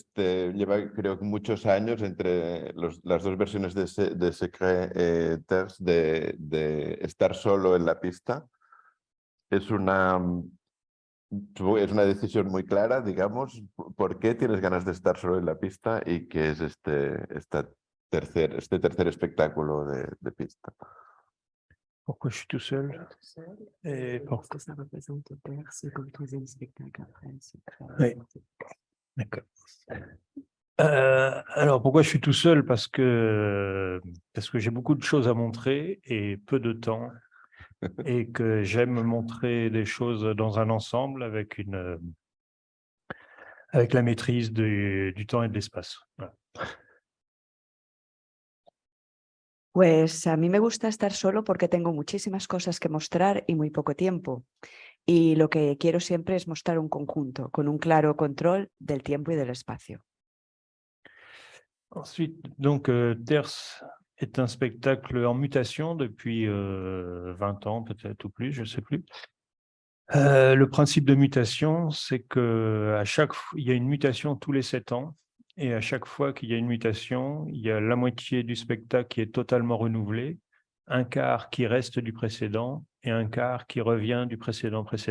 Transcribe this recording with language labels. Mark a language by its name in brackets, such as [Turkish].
[Spanish] Lleva creo que muchos años entre las dos versiones de Secret Terce de estar solo en la pista. Es una decisión muy clara, digamos. ¿Por qué tienes ganas de estar solo en la pista y qué es este tercer espectáculo de pista? [French] Pourquoi je suis tout seul et Parce que ça représente le père, c'est comme troisième spectacle après. Oui. D'accord. Alors, pourquoi je suis tout seul? Parce que j'ai beaucoup de choses à montrer et peu de temps, et que j'aime montrer des choses dans un ensemble avec la maîtrise du temps et de l'espace. Voilà. [Spanish] Pues a mí me gusta estar solo porque tengo muchísimas cosas que mostrar y muy poco tiempo. Y lo que quiero siempre es mostrar un conjunto, con un claro control del tiempo y del espacio. [French] Ensuite, donc, Terce est un spectacle en mutation depuis 20 ans, peut-être ou plus, je ne sais plus. Le principe de mutation, c'est qu'il y a une mutation tous les 7 ans. Et à chaque fois qu'il y a une mutation, il y a la moitié du spectacle qui est totalement renouvelé, un quart qui reste du précédent et un quart qui revient du précédent.